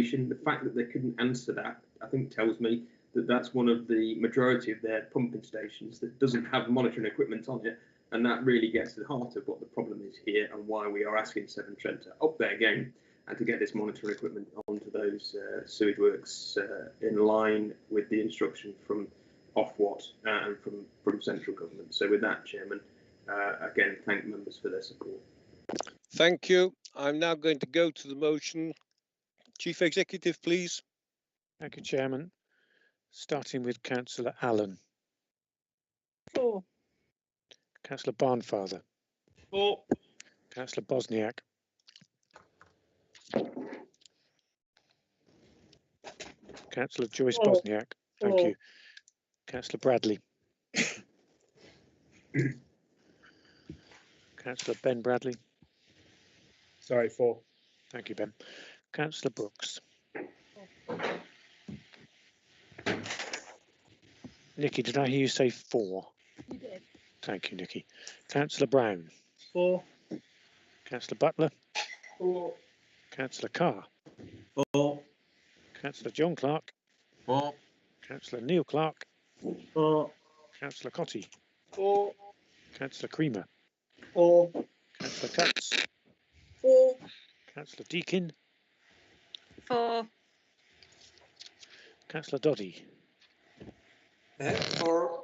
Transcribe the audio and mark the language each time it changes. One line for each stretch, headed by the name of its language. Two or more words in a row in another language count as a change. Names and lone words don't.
English: The fact that they couldn't answer that, I think, tells me that that's one of the majority of their pumping stations that doesn't have monitoring equipment on it, and that really gets to the heart of what the problem is here and why we are asking Severn Trent to up their game and to get this monitoring equipment onto those sewage works in line with the instruction from Ofwat and from central government. So with that, Chairman, again, thank members for their support. Thank you. I'm now going to go to the motion. Chief Executive, please. Thank you, Chairman. Starting with Councillor Allen. 4. Councillor Barnfather. 4. Councillor Bosniak. Councillor Joyce 4. Bosniak. Thank you. Councillor Bradley. Councillor Ben Bradley. Sorry, 4. Thank you, Ben. Councillor Brooks. Nikki, did I hear you say 4? You did. Thank you, Nikki. Councillor Brown. 4. Councillor Butler. 4. Councillor Carr. 4. Councillor John Clark. 4. Councillor Neil Clark. 4. Councillor Cotty. 4. Councillor Creamer. 4. Councillor Cutts. 4. Councillor Deakin. 4. Councillor Doddy. 4.